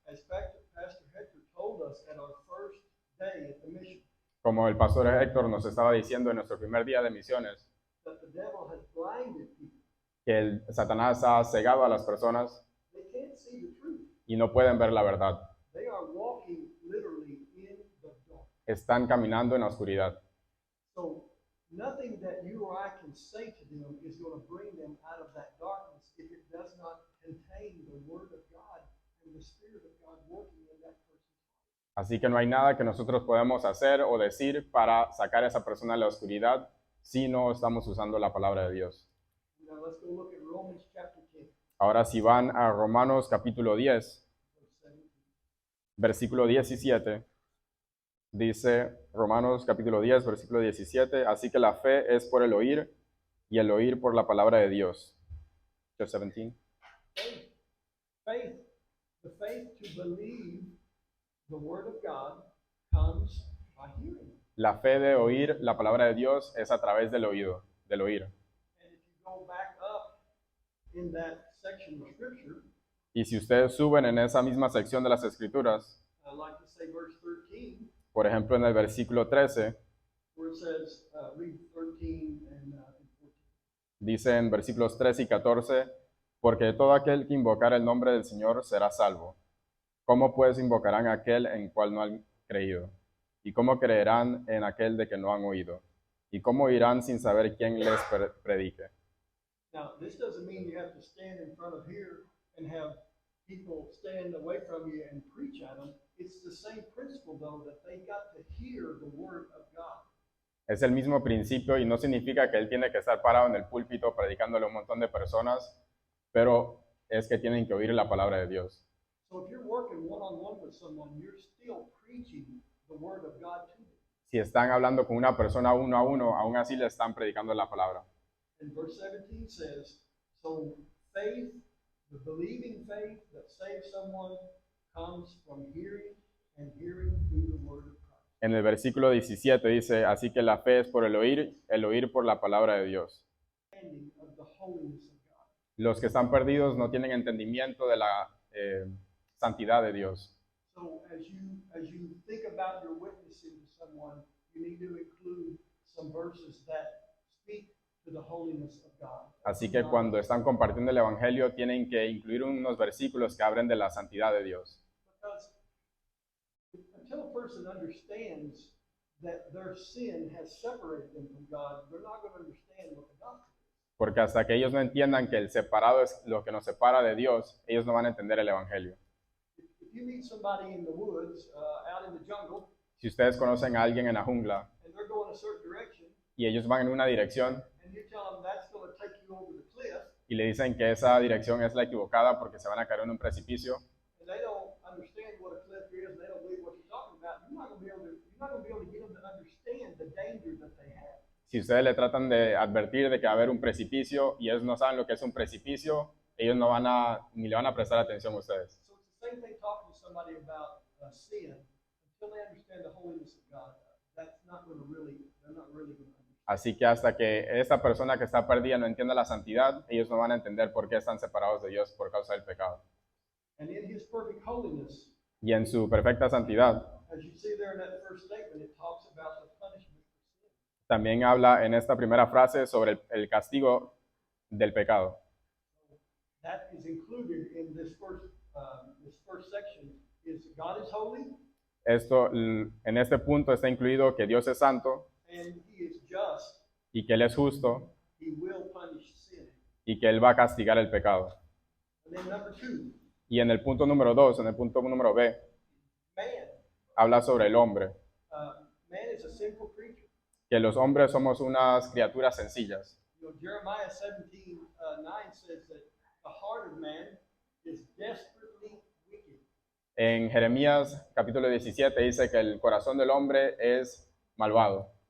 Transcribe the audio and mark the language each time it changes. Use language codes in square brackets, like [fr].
[en] As Pastor Hector told us at our first day at the mission, [es] Como el pastor Héctor nos estaba diciendo en nuestro primer día de misiones, [en] that the devil has blinded people. [es] que el Satanás ha cegado a las personas [en] They can't see the truth. [es] y no pueden ver la verdad. [en] They are walking literally in the dark. [es] Están caminando en la oscuridad. [en] So nothing that you or I can say to them is going to bring them out of that darkness if it does not contain the Word of God and the Spirit of God working in that person's life. [es] Así que no hay nada que nosotros podemos hacer o decir para sacar a esa persona de la oscuridad si no estamos usando la palabra de Dios. [en] Now let's go look at Romans chapter 10, [es] Ahora si van a Romanos capítulo 10, [en] verse 17. [es] versículo 17, dice Romanos capítulo 10, versículo 17, así que la fe es por el oír y el oír por la palabra de Dios. [en] Verse 17. Faith. Faith. The faith to believe the Word of God comes by hearing. [es] La fe de oír la palabra de Dios es a través del oído, del oír. [en] And if you go back up in that section of Scripture, [es] Y si ustedes suben en esa misma sección de las Escrituras, [en] I'd like to say verse 13, [es] por ejemplo en el versículo 13, [en] where it says, read 13 and 14. [es] dice en versículos 13 y 14, porque todo aquel que invocar el nombre del Señor será salvo. ¿Cómo pues invocarán a aquel en cual no han creído? ¿Y cómo creerán en aquel de que no han oído? ¿Y cómo irán sin saber quién les predique? [en] Now, this doesn't mean you have to stand in front of here and have people stand away from you and preach at them. It's the same principle, though, that they got to hear the Word of God. [es] Es el mismo principio y no significa que él tiene que estar parado en el púlpito predicándole a un montón de personas, pero es que tienen que oír la palabra de Dios. [en] So if you're working one-on-one with someone, you're still preaching the word of God to them. [es] Si están hablando con una persona uno a uno, aún así le están predicando la palabra. [en] And verse 17 says, so faith, the believing faith that saves someone, comes from hearing and hearing through the word of Christ. [es] En el versículo 17 dice, así que la fe es por el oír por la palabra de Dios. [en] Understanding of the holiness of God. [es] Los que están perdidos no tienen entendimiento de la santidad de Dios. [en] So as you think about your witnessing to someone, you need to include some verses that speak to the holiness of God. [es] Así que cuando están compartiendo el evangelio, tienen que incluir unos versículos que hablen de la santidad de Dios. [en] Because until a person understands that their sin has separated them from God, they're not going to understand what the gospel is. [es] Porque hasta que ellos no entiendan que el separado es lo que nos separa de Dios, ellos no van a entender el evangelio. [en] If you meet somebody in the woods, out in the jungle, [es] Si ustedes conocen a alguien en la jungla [en] and they're going a certain direction, [es] y ellos van en una dirección [en] and you tell them that's going to take you over the cliff, [es] y le dicen que esa dirección es la equivocada porque se van a caer en un precipicio, [en] and they don't understand what a cliff is, and they don't believe what you're talking about, you're not going to be able to get them to understand the danger that they have. [es] si ustedes le tratan de advertir de que va a haber un precipicio y ellos no saben lo que es un precipicio, ellos no van a, ni le van a prestar atención a ustedes. [en] So it's the same thing talking to somebody about sin. Until they understand the holiness of God, that's not going to really, they're not really going to understand. [es] Así que hasta que esta persona que está perdida no entienda la santidad, ellos no van a entender por qué están separados de Dios por causa del pecado. [en] And in his perfect holiness, [es] Y en su perfecta santidad, [en] as you see there in that first statement, it talks about the punishment for sin. [es] también habla en esta primera frase sobre el castigo del pecado. [en] That is included in this first section. Is God is holy [es] Esto, en este punto está incluido que Dios es santo [en] and he is just. [es] y que Él es justo [en] He will punish sin. [es] y que Él va a castigar el pecado. [en] And then number 2, [es] Y en el punto número 2, en el punto número B, [en] man. [es] habla sobre el hombre, [en] Man is a sinful creature. [es] que los hombres somos unas criaturas sencillas. [en] You know, Jeremiah 17:9 says that the heart of man is desperately wicked. [es] En Jeremías capítulo 17 dice que el corazón del hombre es malvado,